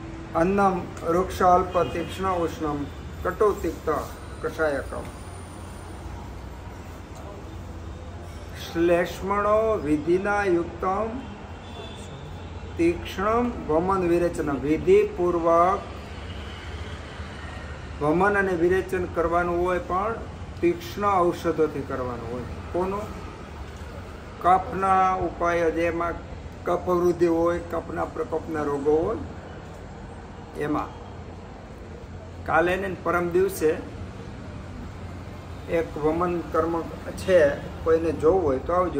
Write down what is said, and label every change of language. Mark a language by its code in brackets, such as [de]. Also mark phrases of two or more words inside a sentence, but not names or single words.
[sa] अन्नम रुक्ष अल्प तीक्ष्ण उष्णम कटु तिक्त कषायकम श्लेष्मणो विधिना युक्तम तीक्ष्णम वमन विरेचन विधिपूर्वक वमन [gu] અને વિરેચન કરવાનું હોય પણ તીક્ષ્ણ ઔષધોથી કરવાનું હોય. કોનું? કફના ઉપાય જેમાં કફ વૃદ્ધિ હોય, કફના પ્રકોપના રોગો હોય એમાં. કાલે ને પરમ દિવસે એક વમન કર્મ છે, કોઈને જોવું હોય તો આવજો.